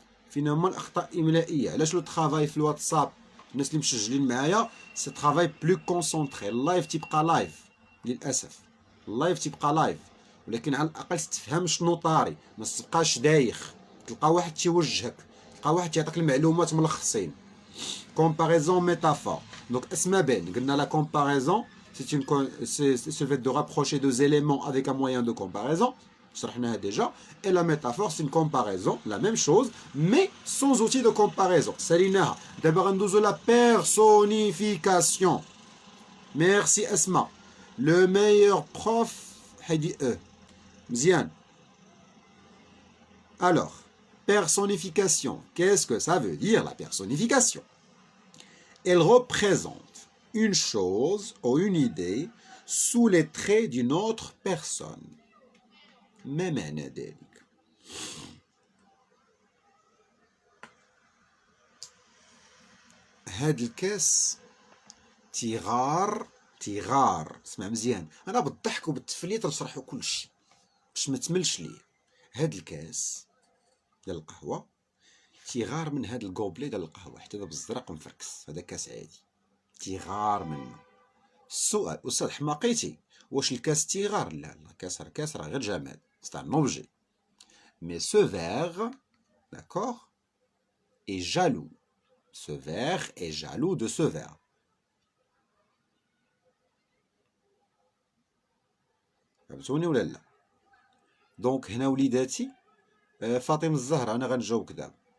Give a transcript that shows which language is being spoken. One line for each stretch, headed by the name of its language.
Arabic: فين هما الاخطاء الاملائيه؟ علاش لو طرافاي في الواتساب الناس اللي مسجلين معايا سي طرافاي بلو كونسونطري. اللايف تيبقى لايف للاسف. اللايف تيبقى لايف، ولكن على الاقل تفهم شنو طاري، ما تبقاش دايخ. تلقى واحد تيوجهك، تلقى واحد تيعطيك المعلومات ملخصين.
French: comparaison métaphore. Donc,
Arabic: اسمع بين قلنا
French: la comparaison c'est le fait de rapprocher deux éléments avec un moyen de comparaison.
Arabic: شرحناها déjà.
French: Et la métaphore c'est une comparaison, la même chose, mais sans outil de comparaison.
Arabic: ساليناها. دابا غندوزو la personnification.
French: Merci Asma. Le meilleur prof
Arabic: حيدي مزيان.
French: Alors, personnification. Qu'est-ce que ça veut dire la personnification? Elle représente une chose ou une idée sous les traits d'une autre personne.
Arabic: ما معنى ذلك؟ هاد الكاس تيغار اسمع مزيان. انا بالضحك وبالتفليط نشرحو كلشي باش ما تملش ليا. هاد الكاس ديال القهوه تيغار من هاد الكوبلي ديال القهوه حتى دابا بالزرق مفركس. هذا كاس عادي تيغار منه. السؤال استاذ حماقيتي واش الكاس تيغار؟ لا الكاس راه غير جماد.
French: C'est un objet. Mais ce verre, d'accord, est jaloux. Ce verre est jaloux de ce verre.
Arabic: فهمتوني ولا لا؟ دونك هنا وليداتي فاطمه الزهراء انا غنجاوبك دابا.